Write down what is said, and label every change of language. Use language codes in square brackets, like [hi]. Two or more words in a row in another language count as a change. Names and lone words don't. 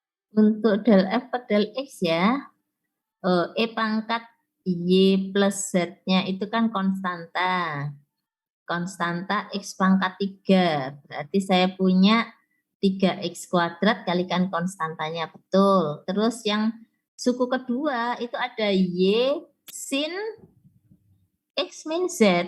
[id] Untuk del F per del X ya, E pangkat Y plus Z-nya itu kan konstanta. Konstanta X pangkat 3. Berarti saya punya 3X kuadrat kalikan konstantanya. Betul. Terus yang suku kedua itu ada Y sin X min Z.